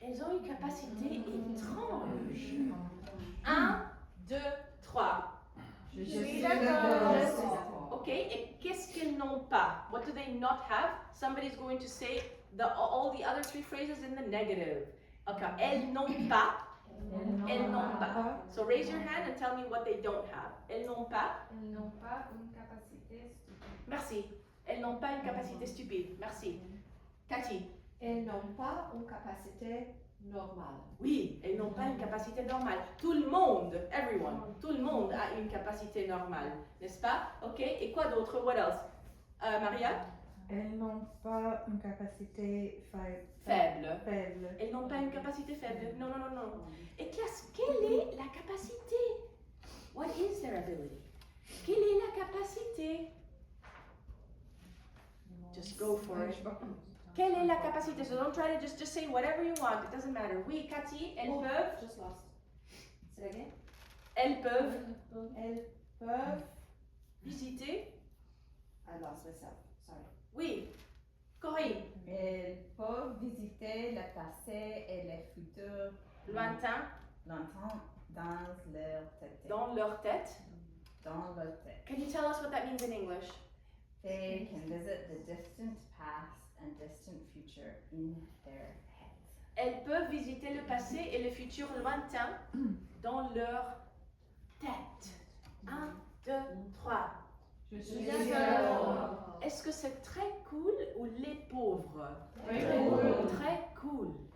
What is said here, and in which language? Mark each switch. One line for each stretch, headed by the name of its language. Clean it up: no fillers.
French: Elles ont une capacité étrange.
English: 1, 2, 3.
French: Je suis d'accord. Ok, et qu'est-ce qu'elles n'ont pas?
English: What do they not have? Somebody's going to say all the other three phrases in the negative.
French: Okay, elles n'ont pas. Elles n'ont pas.
English: So raise your hand and tell me what they don't have.
French: Elles n'ont pas. Elles n'ont pas une capacité stupide. Merci. Elles n'ont pas une capacité stupide. Merci. Cathy. Elles n'ont pas une capacité normale. Oui, elles n'ont pas une capacité normale. Tout le monde,
English: everyone,
French: tout le monde a une capacité normale, n'est-ce pas? Ok, et quoi d'autre?
English: What else?
French: Maria? Elles n'ont pas une capacité Faible. faible. Elles n'ont pas une capacité faible. Non, non, non, non. Et classe, quelle est la capacité?
English: What is their ability?
French: Quelle est la capacité?
English: Just go for it.
French: Quelle est la capacité?
English: So don't try to just say whatever you want. It doesn't matter.
French: Oui, Cathy, elles peuvent.
English: Just lost. Say again.
French: Elles peuvent Elles peuvent. visiter.
English: I lost myself. Sorry.
French: Oui. Corinne. Elles peuvent visiter le passé et le futur Lointain. longtemps dans leur tête. Dans leur tête. Dans leur tête.
English: Can you tell us what that means in English? They can visit the distant past and distant future in their heads.
French: Elles peuvent visiter le passé et le futur lointain dans leur tête.
English: 3.
French: Je suis seul. seul. Est-ce que c'est très cool ou les pauvres? Très cool. Très cool.